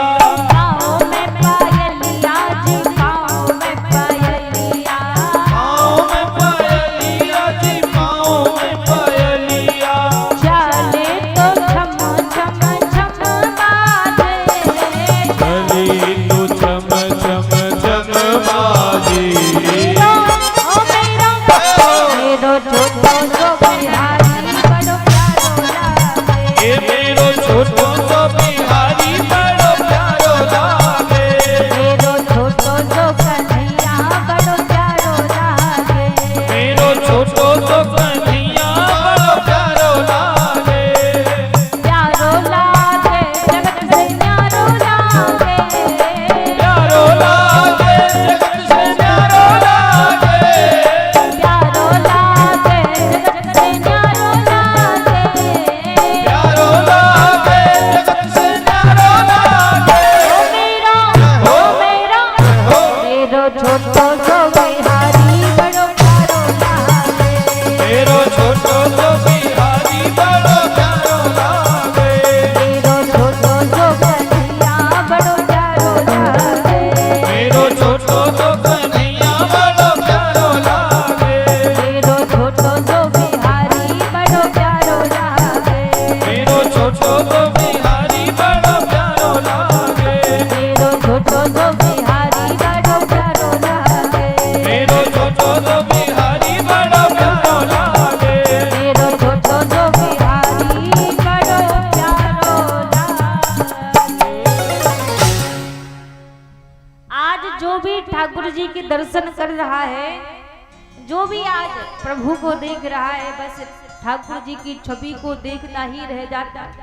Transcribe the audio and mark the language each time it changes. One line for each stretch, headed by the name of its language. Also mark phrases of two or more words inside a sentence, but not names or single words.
Braj: पाँव में पायलिया जी पाँव में पायलिया। पाँव में पायलिया जी पाँव में पायलिया। चले तो छम छम छम बाजे। चली तो छम छम छम बाजी। मेरो छोटो सो बिहारी बड़ो प्यारो लागे। ए मेरो छोटो सो बिहारी बड़ो प्यारो लागे। मेरो छोटो सो कन्हैया बड़ो प्यारो लागे। मेरो छोटो सो कन्हैया बड़ो प्यारो लागे। प्यारो लागे जगत से न्यारो लागे। प्यारो लागे जगत से प्यारो लागे। प्यारो लागे जगत से न्यारो लागे। प्यारो लागे जगत से न्यारो लागे। ओ मेरा मेरो छोटो सो बिहारी बड़ो प्यारो लागे। मेरो छोटो सो बिहारी बड़ो प्यारो लागे। मेरो छोटो सो कन्हैया बड़ो प्यारो लागे। मेरो छोटो सो कन्हैया बड़ो प्यारो लागे। मेरो छोटो सो बिहारी बड़ो प्यारो लागे। मेरो छोटो सो बिहारी बड़ो प्यारो लागे। मेरो छोटो सो बिहारी बड़ो प्यारो लागे। मेरो छोटो सो बिहारी बड़ो प्यारो लागे। मेरो छोटो सो बिहारी बड़ो प्यारो लागे।
Hindi: आज जो भी ठाकुर जी के दर्शन कर रहा है, जो भी आज प्रभु को देख रहा है, बस ठाकुर जी की छवि को देखता ही रह जाता है।